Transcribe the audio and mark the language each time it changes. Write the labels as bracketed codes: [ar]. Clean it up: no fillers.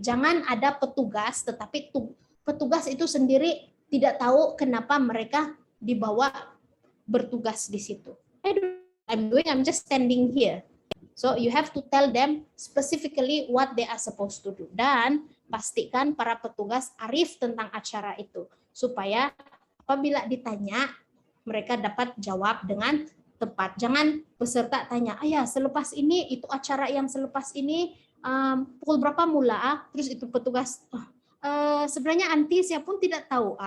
[ms] Jangan ada petugas tetapi petugas itu sendiri tidak tahu kenapa mereka dibawa bertugas di situ. [en] I'm just standing here. So you have to tell them specifically what they are supposed to do. [ms] Dan pastikan para petugas arif tentang acara itu. Supaya apabila ditanya, mereka dapat jawab dengan tepat. Jangan peserta tanya, ayah selepas ini, itu acara yang selepas ini, pukul berapa mula? Terus itu petugas, sebenarnya anti saya pun tidak tahu.